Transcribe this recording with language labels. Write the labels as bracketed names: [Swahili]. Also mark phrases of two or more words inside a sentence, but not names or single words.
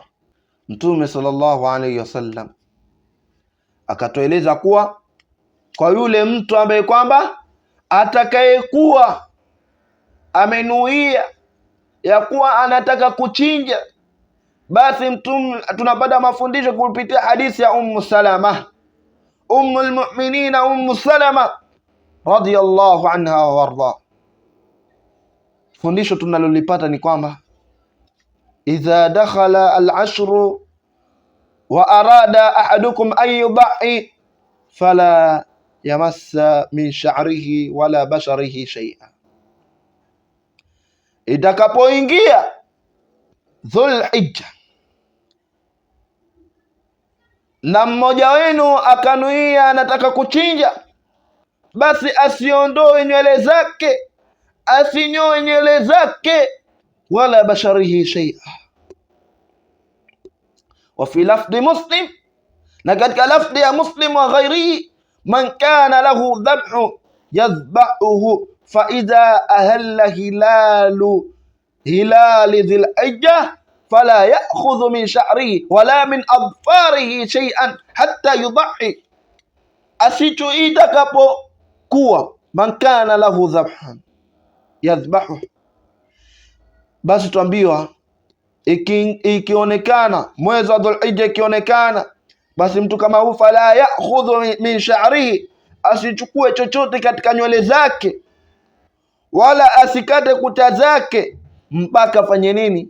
[Swahili] Mtume [Arabic] صلى الله عليه وسلم [Swahili] akatueleza kuwa kwa yule mtu ambaye kwamba atakayekuwa amenuia ya kuwa anataka kuchinja, basi mtume tunapata mafundisho kupitia hadithi ya Ummu Salama, [Arabic] أم المؤمنين [Swahili] Ummu Salama [Arabic] رضي الله عنها وأرضاها. Fundisho tunalolipata ni kwamba إذا دخل العشر وأراد أحدكم أن يضحي فلا يمس من شعره ولا بشره شيئا. [Swahili] Itakapoingia Dhulhijja na mmoja wenu akanuia anataka kuchinja, basi asiondoe nywele zake, asinyoe nywele zake, [Arabic] ولا بشره شيئا. وفي لفظ مسلم, [Swahili] na katika lafdhi ya Muslim [Arabic] وغيره من كان له ذبح يذبحه فإذا أهل هلال ذي الحجة فلا يأخذ من شعره ولا من أظفاره شيئا حتى يضحي. [Swahili] Asicho itakapokuwa [Arabic] من كان له ذبحا يذبحه, [Swahili] basi tuambiwa ikionekana mwezi wa Dhulhijja, ikionekana basi mtu kama huyu [Arabic] فلا يأخذ من شعره, [Swahili] asichukue chochote katika nywele zake, wala asikate kucha zake, mpaka fanye nini?